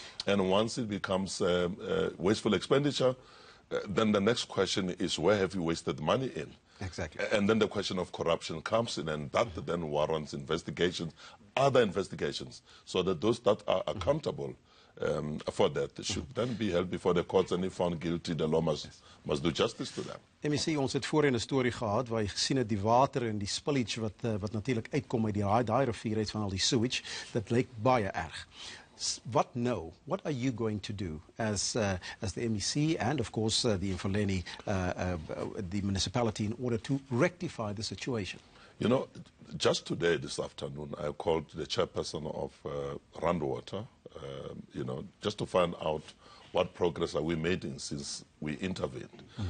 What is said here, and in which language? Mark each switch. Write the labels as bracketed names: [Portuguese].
[English] And once it becomes wasteful expenditure, then the next question is where have you wasted money in? Exactly. And then the question of corruption comes in, and that then warrants investigations, other investigations, so that those that are accountable for that should then be held before the courts, and if found guilty, the law must do justice to them. [Afrikaans] MEC, ons het voorheen 'n storie gehad waar jy gesien het die water en die spillage wat natuurlik uitkom uit daai rivier uit van al die sewage, dit lyk baie erg. [English] What now? What are you going to do as the MEC and, of course, the Emfuleni, the municipality, in order to rectify the situation? You know, just today, this afternoon, I called the chairperson of Randwater, just to find out what progress are we making since we intervened.